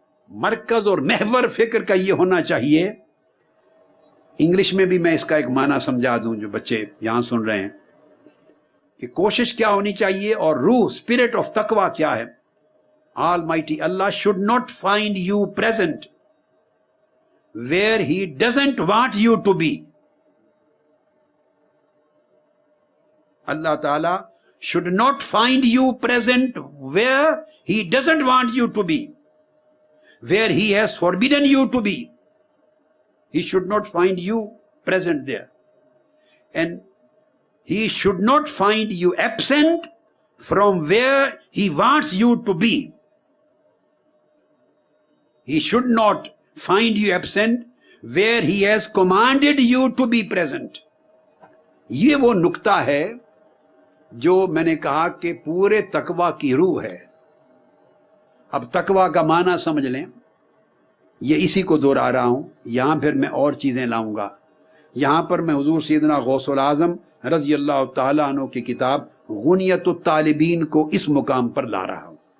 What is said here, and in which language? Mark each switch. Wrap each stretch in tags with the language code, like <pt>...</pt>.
<ur>مرکز اور محور فکر کا یہ ہونا چاہیے. انگلش میں بھی میں اس کا ایک معنی سمجھا دوں جو بچے یہاں سن رہے ہیں کہ کوشش کیا ہونی چاہیے اور روح اسپرٹ آف تقوی کیا ہے.</ur> <en>Almighty Allah should not find you present where He doesn't want you to be. Allah Ta'ala should not find you present where He doesn't want you to be, where He has forbidden you to be. He should not find you present there. And He should not find you absent from where He wants you to be. He should not find you absent where He has commanded you to be present.</en> <ur>یہ وہ نکتہ ہے جو میں نے کہا کہ پورے تقوی کی روح ہے. اب تقوی کا معنی سمجھ لیں، یہ اسی کو دہرا رہا ہوں. یہاں پھر میں اور چیزیں لاؤں گا. یہاں پر میں حضور سیدنا غوث العظم رضی اللہ تعالیٰ عنہ کی کتاب غنیت الطالبین کو اس مقام پر لا رہا ہوں.</ur>